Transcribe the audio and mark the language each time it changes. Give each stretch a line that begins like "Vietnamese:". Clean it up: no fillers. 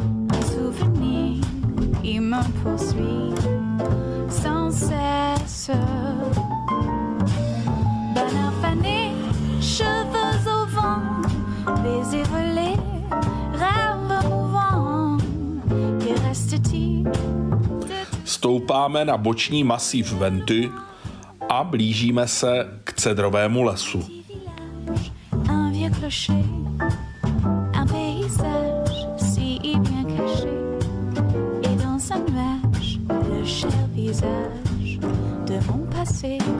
French: Un souvenir qui me poursuit sans cesse. Bonheur fané, cheveux au vent, baisers volés, rêves mouvants. Que reste-t-il?
Czech: Stoupáme na boční masív Venty a blížíme se k cedrovému lesu.
French: Un vieux clocher, un paysage si bien caché, et dans un nuage, le cher visage de mon passé.